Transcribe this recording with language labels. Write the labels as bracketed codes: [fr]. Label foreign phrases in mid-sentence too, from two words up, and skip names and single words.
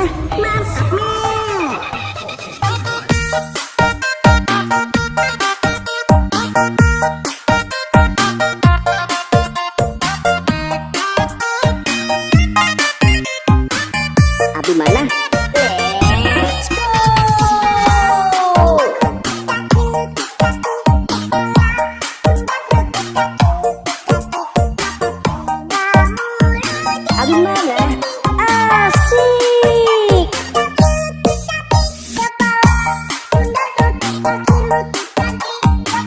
[id] Mantap. Abi mana? [en] Let's go. [id] Abi mana? Asik. Kepala pundak lutut kaki lutut kaki.